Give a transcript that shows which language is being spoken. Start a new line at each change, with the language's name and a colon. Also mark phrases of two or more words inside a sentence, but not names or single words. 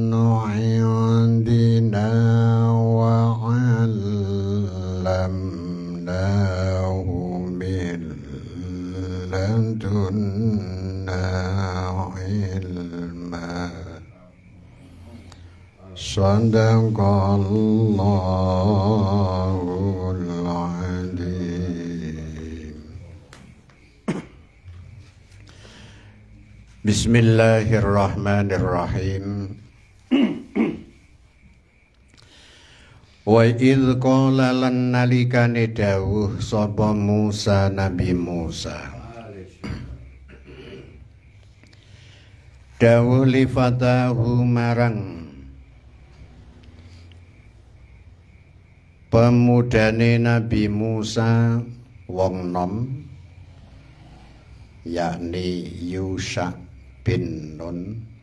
Arabic: عندنا وعلمناه من لدنا علما صدق الله العظيم. بسم الله الرحمن الرحيم. وإذ قال
Javanese: lan nalikane dawuh sapa Musa Nabi Musa. Dawuh
Arabic: لفتاه
Javanese: marang pemudane Nabi Musa wong nom yakni Yusha bin Nun.